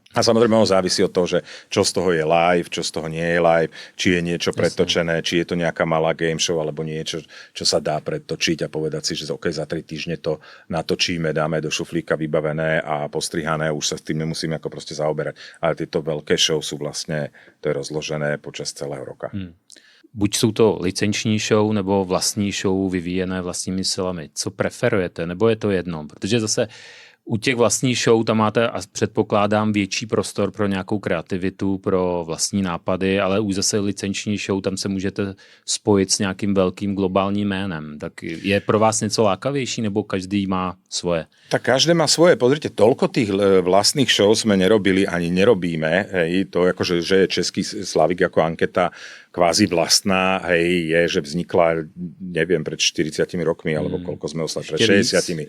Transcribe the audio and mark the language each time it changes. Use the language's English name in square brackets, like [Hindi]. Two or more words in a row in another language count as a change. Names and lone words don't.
[Slovak] A samozrejme ono závisí od toho, že čo z toho je live, čo z toho nie je live, či je niečo pretočené, či je to nejaká malá [English] game show, [Slovak] alebo niečo, čo sa dá pretočiť a povedať si, že OK, za 3 týždne to natočíme, dáme do šuflíka vybavené a postrihané, už sa s tým nemusíme ako proste zaoberať. Ale tieto veľké show sú vlastne, to je rozložené počas celého roka. [Czech] Buď jsou to licenční show, nebo vlastní show vyvíjené vlastními silami. Co preferujete? Nebo je to jedno? Protože zase u těch vlastních show tam máte, a předpokládám, větší prostor pro nějakou kreativitu, pro vlastní nápady, ale už zase licenční show, tam se můžete spojit s nějakým velkým globálním jménem. Tak je pro vás něco lákavější, nebo každý má svoje? [Slovak] Tak každé má svoje. Pozrite, toľko tých vlastných show sme nerobili, ani nerobíme. Hej, to akože, že je Český Slavik ako anketa kvázi vlastná, hej, je, že vznikla, neviem, pred 40 rokmi, alebo koľko sme oslavili, pred 60.